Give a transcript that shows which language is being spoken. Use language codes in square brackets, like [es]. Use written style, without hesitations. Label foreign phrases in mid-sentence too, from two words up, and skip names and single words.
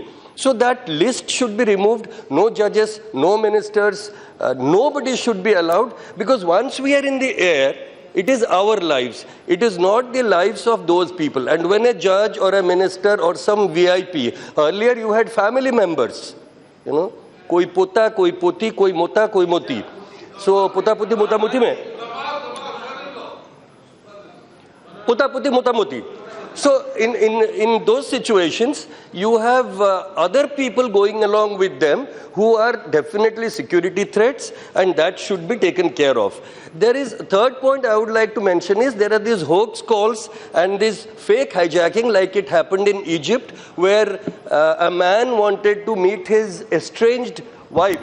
[en] So that list should be removed. No judges, no ministers, nobody should be allowed, because once we are in the air, it is our lives. It is not the lives of those people. And when a judge or a minister or some VIP, earlier you had family members, you know, [hi] कोई पोता, कोई पोती, कोई मोटा, कोई मोटी. So पोता पोती मोटा मोटी में. पोता पोती मोटा मोटी. [en] So in those situations, you have other people going along with them who are definitely security threats, and that should be taken care of. There is a third point I would like to mention is there are these hoax calls and this fake hijacking, like it happened in Egypt, where a man wanted to meet his estranged wife.